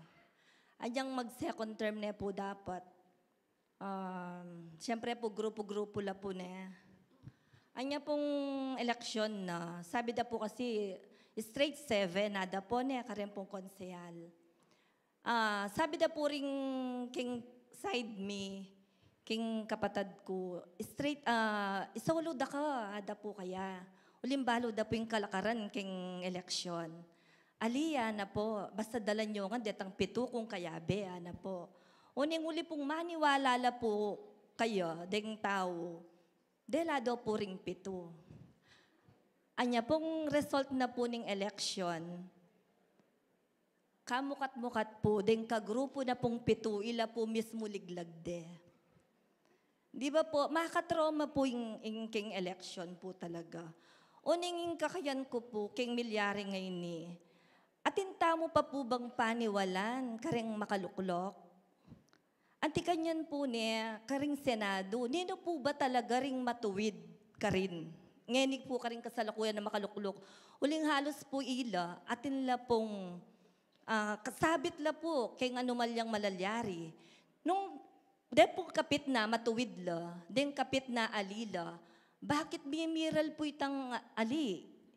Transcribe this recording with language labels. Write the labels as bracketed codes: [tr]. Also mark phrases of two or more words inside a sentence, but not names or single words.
[pam] Anyang mag-second term na po dapat. Siyempre po, grupo-grupo la po na. Anya pong eleksyon na, sabi da po kasi, straight 7, nada po na, karen pong konsehal. Sabi da po ring king side me, king kapatad ko, straight, isaulo da ka, ada po kaya. Ulimbalo da po yung kalakaran king eleksyon. Aliya na po, basta dalan nyo nga, detang 7 kung kayabe, na po. Uning uli pong maniwala la po kayo, deng tao, dela daw po ring 7. Anya pong result na po ning eleksyon, kamukat-mukat po, deng kagrupo na pong 7, ila po mismo liglagde. Di ba po, makatrauma po yung king election po talaga. Uning kakayan ko po, king milyari ngayon ni, atinta mo pa po bang paniwalan, karing makaluklok? Anti kanyan po niya, karing senado, nino po ba talaga ring matuwid ka rin? Ngayon po karing kasalukuyan na makaluklok. Uling halos po ila, atin la pong, kasabit la po, kay anumalyang malalyari. Nung dahil po kapit na matuwid la, din kapit na alila, bakit bimiral po itang ali?